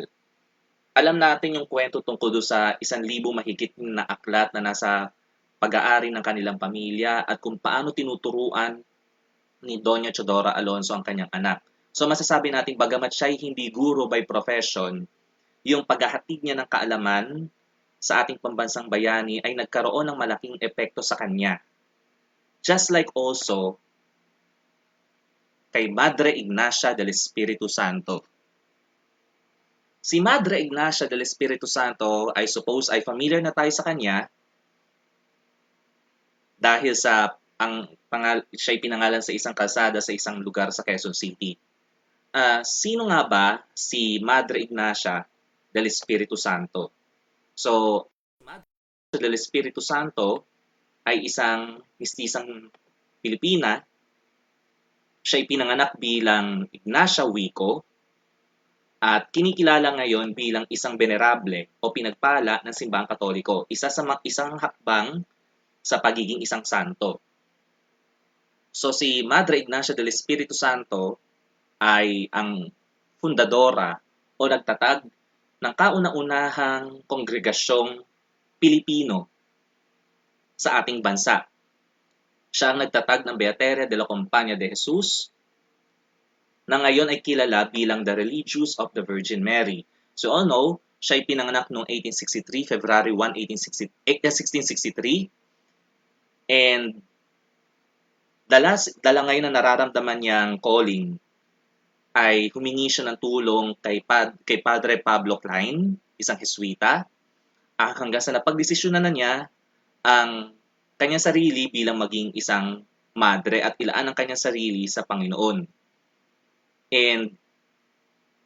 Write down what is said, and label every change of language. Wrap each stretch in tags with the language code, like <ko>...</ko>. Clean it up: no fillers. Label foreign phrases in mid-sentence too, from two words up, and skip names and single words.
<tl>Alam natin yung kwento tungkol sa 1,000 mahigit na aklat na nasa pag-aari ng kanilang pamilya at kung paano tinuturuan ni Doña Teodora Alonso ang kanyang anak. So masasabi natin bagamat siya ay hindi guro</tl> <en>by profession,</en> <tl>yung paghahatid niya ng kaalaman sa ating pambansang bayani ay nagkaroon ng malaking epekto sa kanya.</tl> <en>Just like also</en> <tl>kay Madre Ignacia del Espiritu Santo. Si Madre Ignacia del Espiritu Santo,</tl> <en>I suppose</en> <tl>ay familiar na tayo sa kanya dahil siya'y pinangalan sa isang kalsada sa isang lugar sa Quezon City. Sino nga ba si Madre Ignacia del Espiritu Santo? So, Madre Ignacia del Espiritu Santo ay isang mistisang Pilipina. Siya'y pinanganak bilang Ignacia Wico at kinikilala ngayon bilang isang venerable o pinagpala ng simbahang Katoliko, isang hakbang sa pagiging isang santo. So si Madre Ignacia del Espiritu Santo ay ang fundadora o nagtatag ng kauna-unahang kongregasyong Pilipino sa ating bansa. Siya ang nagtatag ng Beateria de la Compañía de Jesus na ngayon ay kilala bilang the Religious of the Virgin Mary.</tl> <en>So all know,</en> <tl>siya ay pinanganak noong February 1, 1663. And dala ngayon na nararamdaman niyang calling ay humingi siya ng tulong kay Padre Pablo Klein, isang Jesuita, hanggang sa napagdesisyonan na niya ang kanyang sarili bilang maging isang madre at ilaan ang kanyang sarili sa Panginoon.</tl>